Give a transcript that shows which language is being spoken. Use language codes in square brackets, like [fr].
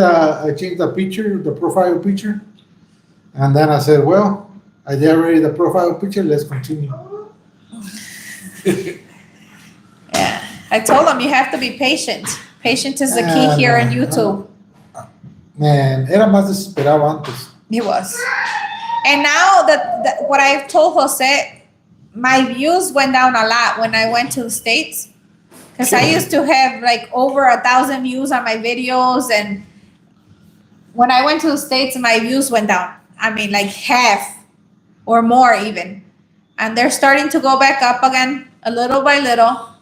[en] I changed the picture, the profile picture. And then I said, well, I did already the profile picture. Let's continue. Yeah, I told him you have to be patient. Patience is the key here on YouTube. [es] Man, era más desesperado antes. [en] It was. And now that what I've told Jose, my views went down a lot when I went to the States. Because I used to have like over 1,000 views on my videos. And when I went to the States, my views went down. I mean, like half or more even. And they're starting to go back up again, a little by little.